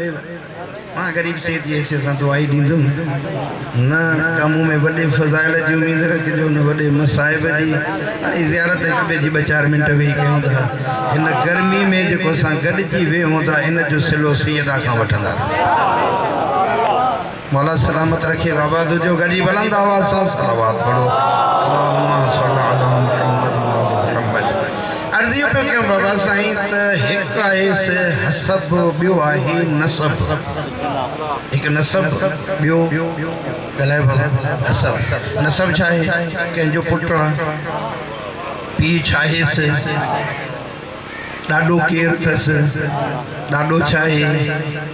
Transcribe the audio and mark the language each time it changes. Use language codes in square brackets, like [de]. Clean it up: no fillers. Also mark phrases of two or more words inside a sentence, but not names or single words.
[sd] मां ग़रीब से जी हैसियत सां दुआई ॾींदुमि, न कम में वॾे फज़ाइल जी उम्मीद रखिजो, न वॾे मसाइब जी। हाणे ज़ियारत हिक ॿिए जी 2-4 मिंट वेही कयूं था। हिन गर्मी में जेको असां गॾिजी वेहूं था, इन जो सिलो सैयदा खां वठंदासीं। मौला सलामत रखे। आबाद जो गॾी बुलंद आवाज़ सां सलावत पढ़ो। [ar] اللهم صل على محمد وآل محمد. [sd] अर्ज़ी पे क्यों बाबा साईं त हिकु आहे से हसब, ॿियो आहे नसब। हिकु नसब, ॿियो ॻाल्हाए भला हसब। नसब छा आहे? कंहिंजो पुटु आहे, पीउ छा आहेसि, ॾाढो केरु अथसि, ॾाढो छा आहे।